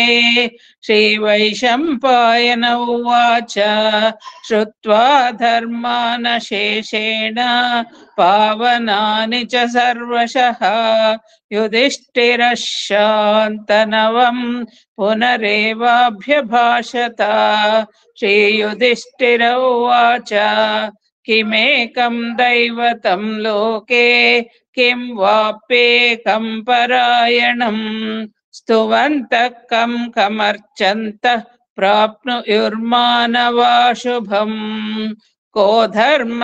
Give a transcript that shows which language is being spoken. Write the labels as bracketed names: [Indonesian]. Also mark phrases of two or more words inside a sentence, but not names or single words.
[Sanskrit] శ్రీవైశంపాయన ఉవాచ శ్రుత్వా ధర్మానశేషేణ పావనాని చ సర్వశః యుధిష్ఠిరః శాంతనవం పునరేవాభ్యభాషత. శ్రీయుధిష్ఠిర ఉవాచ किमेकं दैवतं लोके किं वाप्येकं परायणम् स्तुवन्तः कं कमर्चन्तः प्राप्नुयुर्मानवा शुभम् को धर्म